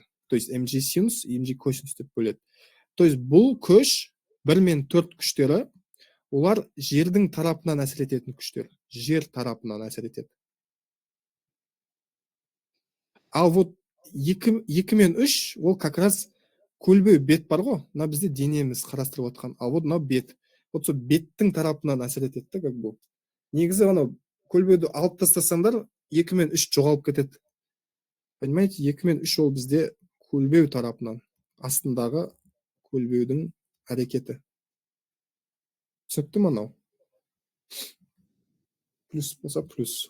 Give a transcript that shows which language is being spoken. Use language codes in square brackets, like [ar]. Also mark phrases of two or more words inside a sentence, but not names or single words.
[ru] То есть [kk] mg синус, mg косинус деп бөледі. [ru] То есть [kk] бұл күш 1 мен 4 күштері, олар жердің тарапынан әсер ететін күштер. Жер тарапынан әсер етеді. Ал вот 2 мен 3, ол [ru] как раз [kk] көлбеу бет бар ғой. Мына бізде денеміз қарастырып отқан. Ал вот мына бет. вот сол беттің тарапынан әсер етеді да, [ru] как бы. [kk] Негізі анау көлбеуді алып тастасаңдар 2 мен 3 жоғалып кетеді. Понимаете, 2 мен 3 ол бізде көлбеу тарапынан, астындағы көлбеудің әрекеті. Түсінікті ме анау? Плюс болса плюс.